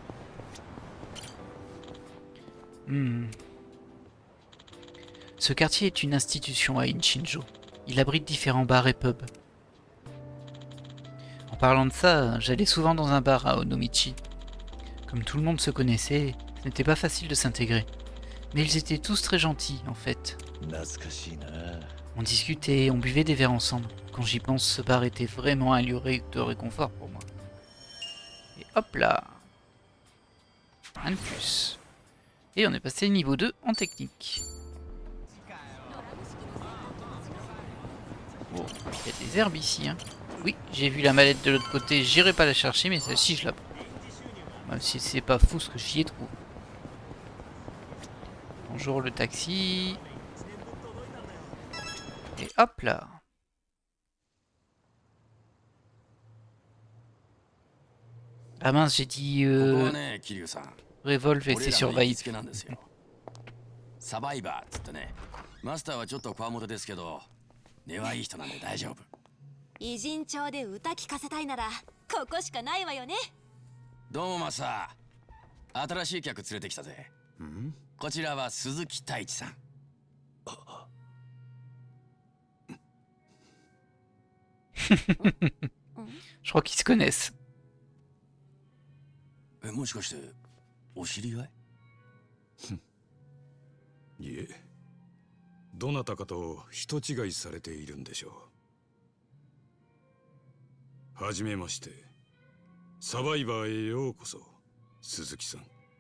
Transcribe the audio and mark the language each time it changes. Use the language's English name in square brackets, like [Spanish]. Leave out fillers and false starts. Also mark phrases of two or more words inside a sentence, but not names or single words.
[French] Ce quartier est une institution à Inchinjo. Il abrite différents bars et pubs. En parlant de ça, j'allais souvent dans un bar à Onomichi. Comme tout le monde se connaissait, ce n'était pas facile de s'intégrer. Mais ils étaient tous très gentils, en fait. [Japanese] 懐かしいな。 [French] On discutait, on buvait des verres ensemble. Quand j'y pense, ce bar était vraiment un lieu de réconfort pour moi. Et hop là! Un de plus. Et on est passé niveau 2 en technique. Bon, il y a des herbes ici. Hein. Oui, j'ai vu la mallette de l'autre côté, j'irai pas la chercher, mais celle-ci je la prends. Même si c'est pas fou ce que j'y ai trouvé. Bonjour le taxi. Et hop là. Ah mince, j'ai dit [Japanese] ここはね、桐生さん。 [French] Revolve et [Japanese] 俺 [French] c'est [Japanese] らの行き [English] Survive. [Japanese] つけなんですよ。サバイバーっつってね。マスターはちょっとこわもてですけど、根はいい人なんで大丈夫。偉人町で歌聞かせたいならここしかないわよね。どうもマスター。新しい客連れてきたぜ。こちらは鈴木太一さん。 [French] Je crois qu'ils se connaissent. [Japanese] もしかしてお知り合い？いえ、どなたかと人違いされているんでしょう。はじめまして。サバイバーへようこそ、鈴木さん。